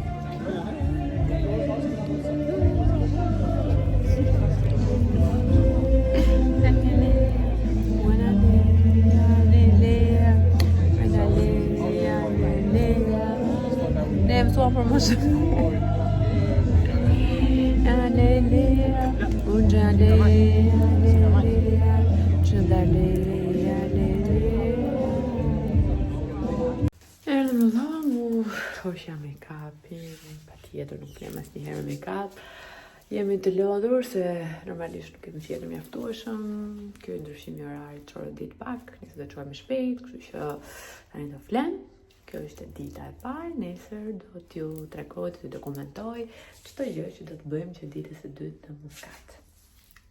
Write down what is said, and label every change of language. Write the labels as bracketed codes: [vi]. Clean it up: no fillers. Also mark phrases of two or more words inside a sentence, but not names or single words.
[sq] Ne më thuan për më shumë. Erdhëm në dhomë, hoqja make-up-i, patjetër nuk jem asnjëherë me make-up. Jemi të lodhur se normalisht nuk kemi qenë mjaftueshëm. Ky ndryshimi orari çorë ditë pak, nëse do të çojmë shpejt, kështu që tani do flen. Kjo është dita e parë, nesër do t'ju tregoj, t'ju dokumentoj çdo gjë që do të bëjmë që ditës së dytë në Muscat.